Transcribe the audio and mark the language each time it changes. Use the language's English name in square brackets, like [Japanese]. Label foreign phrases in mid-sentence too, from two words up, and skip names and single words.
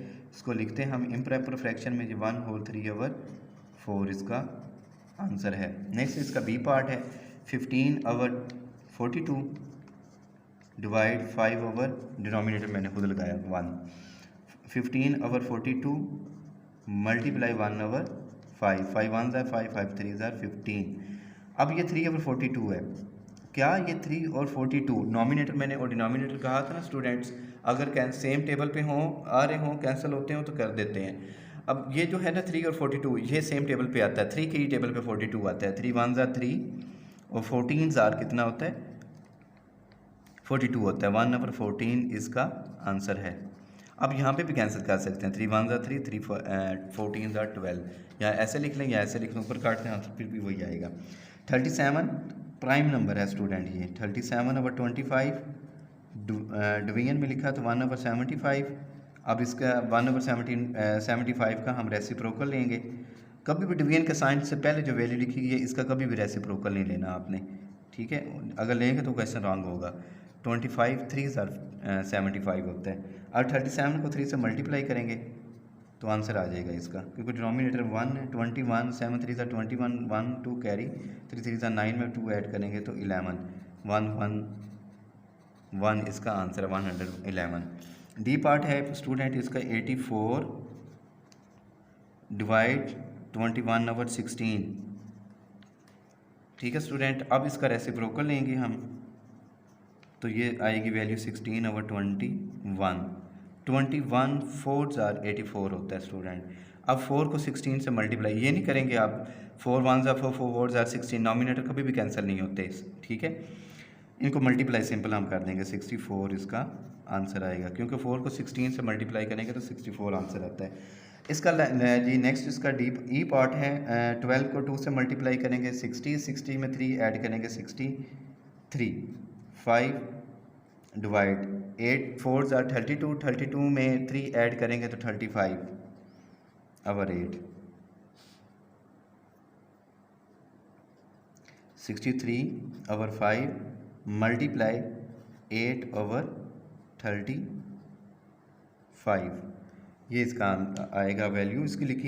[Hindi] इसको लिखते हैं हम [English] improper fraction [Hindi] में, 1/3/4 इसका आंसर है। नेक्स्ट इसका [English] B part [Hindi] है, 15/42 डिवाइड 5 डिनोमिनेटर मैंने खुद लगाया 1, 15/42 मल्टीप्लाई 1/5, [English] 5 1s are 5, 5 3s are 15। [Hindi] अब ये 3/42 है। क्या ये 3 और 42 नॉमिनेटर मैंने और डिनोमिनेटर कहा था ना स्टूडेंट्स, अगर [English] same table [Hindi] पे हों, आ रहे हों, कैंसिल होते हों तो कर देते हैं। अब ये जो है ना 3 और 42 ये [English] same table [Hindi] पे आता है, 3 की टेबल पे 42 आता है। [English] 3 1s are 3 [Hindi] और [English] 14s are [Hindi] कितना होता है, 42 होता है। 1/14 इसका आंसर है। अब यहाँ पे भी कैंसिल कर सकते हैं, [English] 3 1s are 3, 3 14s are 12, [Hindi] या ऐसे लिख लें या ऐसे लिख लें, ऊपर काटते हैं आंसर फिर भी वही आएगा। 37 [English] prime number [Hindi] है स्टूडेंट, ये 37/25 डिवीजन में लिखा तो 1/75। अब इसका 1/75 का हम रेसिप्रोकल लेंगे। कभी भी डिवीजन के साइन से पहले जो वैल्यू लिखी गई है इसका कभी भी रेसिप्रोकल नहीं लेना आपने, ठीक है। अगर लेंगे तो [English] question wrong [Hindi] होगा। [English] 25 3s are 75 [Hindi] होता है। अब 37 को 3 से मल्टीप्लाई करेंगे तो आंसर आ जाएगा इसका, क्योंकि डिनोमिनेटर 1 है। 21 [English] 7 3s are 21, [Hindi] 1 2 कैरी, [English] 3 3s are 9 [Hindi] में 2 ऐड करेंगे तो 11, 1 1 1 इसका आंसर है 111। [English] D part [Hindi] है स्टूडेंट इसका 84 डिवाइड 21/16, ठीक है स्टूडेंट। अब इसका रेसिप्रोकल लेंगे हम तो ये आएगी वैल्यू 16/21, [English] 21 4s are 84 [Hindi] होता है स्टूडेंट। अब 4 को 16 से मल्टीप्लाई ये नहीं करेंगे आप, [English] 4 1s are 4, 4 4s are 16, [Hindi] नॉमिनेटर कभी भी कैंसिल नहीं होते, ठीक है। इनको [English] multiply simple [Hindi] हम कर देंगे, 64 इसका आंसर आएगा, क्योंकि 4 को 16 से मल्टीप्लाई करेंगे तो 64 आंसर आता है इसका। जी नेक्स्ट इसका [English] D E part [Hindi] है, 12 को 2 से मल्टीप्लाई करेंगे 60, 60 में 3 ऐड करेंगे 63, 5 डिवाइड [English] 8 4s are 32, [Hindi] 32 में 3 ऐड करेंगे तो 35/8, 63/5 मल्टीप्लाई 8/35, ये इसका आएगा वैल्यू इसकी लिखी।